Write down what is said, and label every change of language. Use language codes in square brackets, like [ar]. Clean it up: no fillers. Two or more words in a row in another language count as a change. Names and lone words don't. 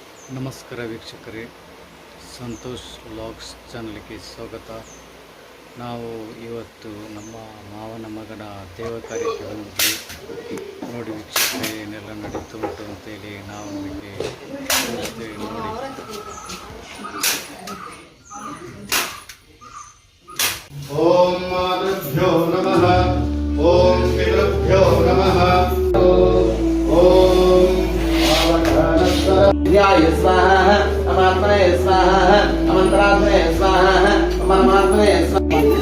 [kn] ನಮಸ್ಕಾರ ವೀಕ್ಷಕರೇ, ಸಂತೋಷ್ ವ್ಲಾಗ್ಸ್ ಚಾನಲ್ಗೆ ಸ್ವಾಗತ. ನಾವು ಇವತ್ತು ನಮ್ಮ ಮಾವನ ಮಗನ ದೇವ ಕಾರ್ಯಕ್ಕೆ ಬಂದಿದ್ವಿ. ನೋಡಿ ವೀಕ್ಷಕರೇ, ಏನೆಲ್ಲ ನಡೀತು ಉಂಟು ಅಂತೇಳಿ ನಾವು ನಿಮಗೆ ತೋರಿಸ್ತೇವೆ. ನೋಡಿ, [sa] ಓಂ ಮಾತೃಭ್ಯೋ ನಮಃ, ಓಂ ಪಿತೃಭ್ಯೋ ನಮಃ, ಓಂ ಧ್ಯಾಯ ಸ್ವಾಹ, ಅಮಾತ್ಮನೆ ಸ್ವಾಹ, ಅಮಂತ್ರಾತ್ಮನೆ ಸ್ವಾಹ, ಪರಮಾತ್ಮನೆ ಸ್ವಾಹ.